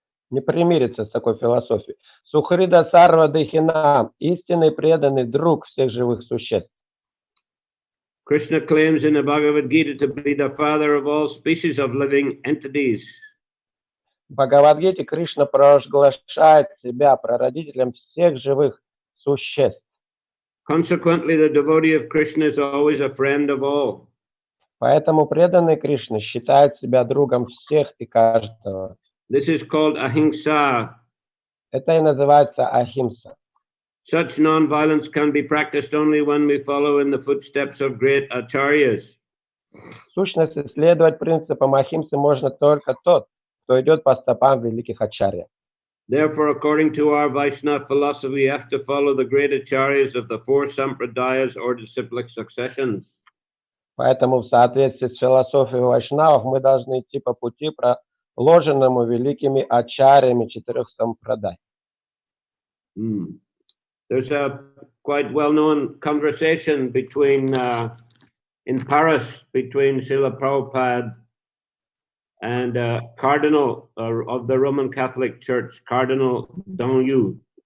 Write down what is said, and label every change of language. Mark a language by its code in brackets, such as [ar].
[ru] Не примирится с такой философией. Сухрида Сарва Дехинам, истинный преданный друг всех живых существ. [en] Krishna claims in the Bhagavad Gita to be the father of all species of living entities. [ru] В Бхагавад-гите Кришна провозглашает себя прародителем всех живых существ. [en] Consequently, the devotee of Krishna is always a friend of all. [ru] Поэтому преданный Кришне считает себя другом всех и каждого. [en] This is called ahimsa. [ru] Это и называется ахимса. [en] Such non-violence can be practiced only when we follow in the footsteps of great acharyas. [ru] В сущности, следовать принципам ахимсы можно только тот, кто идет по стопам великих ачарьев. [en] Therefore, according to our Vaishnava philosophy, we have to follow the great acharyas of the four sampradayas or disciplic successions. [ru] Поэтому в соответствии с философией вайшнавов мы должны идти по пути, проложенному великими ачарьями четырех сампрадай. [en] There's a quite well-known conversation between in Paris between Shrila Prabhupada and Cardinal of the Roman Catholic Church, Cardinal Danjou.